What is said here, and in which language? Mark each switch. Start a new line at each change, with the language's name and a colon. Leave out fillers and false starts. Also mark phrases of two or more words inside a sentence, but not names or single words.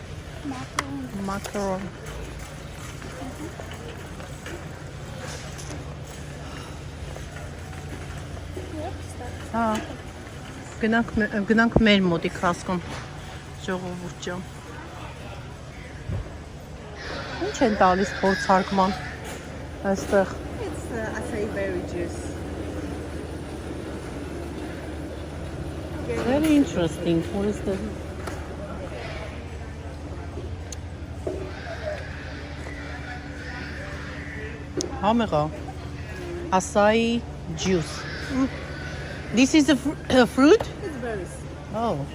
Armenian: Հա, գնանք մեր մոտիկ հասկում, ժողովուրդ ջան։ Ինչ են տալիս փորձարկման այստեղ։
English: It's acai berry juice. Very interesting. What is the...
Armenian: Համեղա,
English: acai juice. This is a fruit? It's berries. Oh.